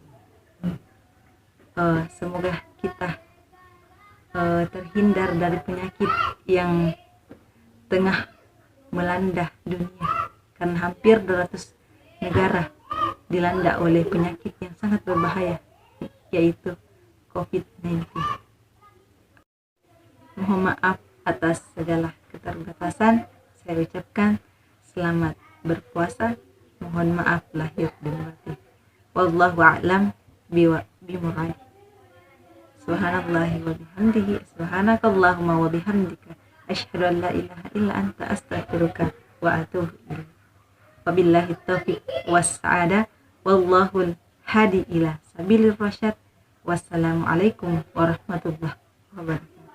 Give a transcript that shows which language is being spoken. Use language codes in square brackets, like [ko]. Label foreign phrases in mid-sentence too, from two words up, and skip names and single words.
[id] Semoga kita terhindar dari penyakit yang tengah melanda dunia, karena hampir 200 negara dilanda oleh penyakit yang sangat berbahaya, yaitu COVID-19. Mohon maaf atas segala keterbatasan. Saya ucapkan selamat berpuasa. Mohon maaf lahir dan batin. [ar] والله أعلم بمراد. سبحان الله وبحمده، سبحانك اللهم وبحمدك، أشهد أن لا إله إلا أنت، أستغفرك وأتوب إليك. وبالله التوفيق والسعادة، والله الهادي إلى سبيل الرشاد. والسلام عليكم ورحمة الله وبركاته.